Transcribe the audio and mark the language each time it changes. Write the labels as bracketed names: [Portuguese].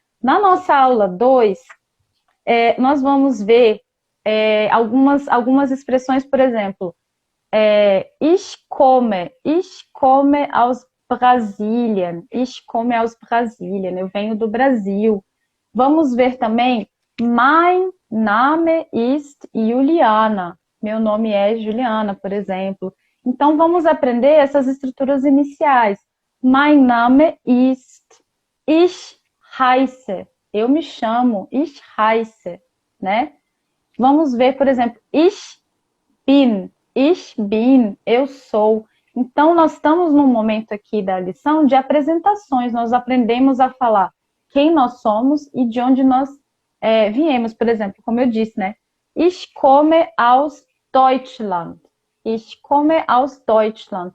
[Portuguese] Na nossa aula 2, nós vamos ver algumas expressões, por exemplo, [German] ich komme aus Brasilien, [Portuguese] ich komme aus Brasilien, eu venho do Brasil. Vamos ver também, [German] mein Name ist Juliana, [Portuguese] meu nome é Juliana, por exemplo. Então, vamos aprender essas estruturas iniciais. [German] Mein Name ist, ich heiße, [Portuguese] eu me chamo, [German] ich heiße, né? [Portuguese] Vamos ver, por exemplo, [German] ich bin, [Portuguese] eu sou. Então, nós estamos num momento aqui da lição de apresentações. Nós aprendemos a falar quem nós somos e de onde nós viemos. Por exemplo, como eu disse, né? [German] Ich komme aus Deutschland. Ich komme aus Deutschland.